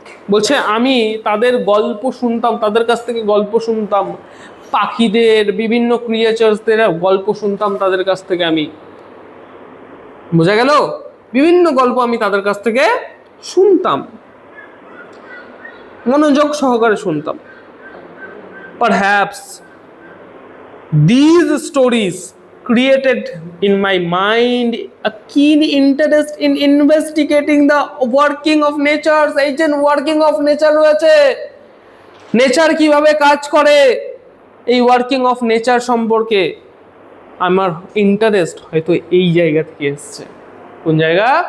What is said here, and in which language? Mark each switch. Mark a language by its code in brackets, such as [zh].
[bn] বলছে আমি তাদের গল্প শুনতাম, তাদের কাছ থেকে গল্প শুনতাম, পাখিদের, বিভিন্ন ক্রিয়েচার্সদের গল্প শুনতাম তাদের কাছ থেকে আমি। বোঝা গেল? বিভিন্ন গল্প আমি তাদের কাছ থেকে শুনতাম, মনোযোগ সহকারে শুনতাম। [en] Perhaps these stories created in my mind a keen interest in investigating the working of nature. [bn] এই যে ওয়ার্কিং অফ নেচার রয়েছে, নেচার কিভাবে কাজ করে, এই ওয়ার্কিং অফ নেচার সম্পর্কে আমার ইন্টারেস্ট হয়তো এই জায়গা থেকে এসছে। কোন জায়গা?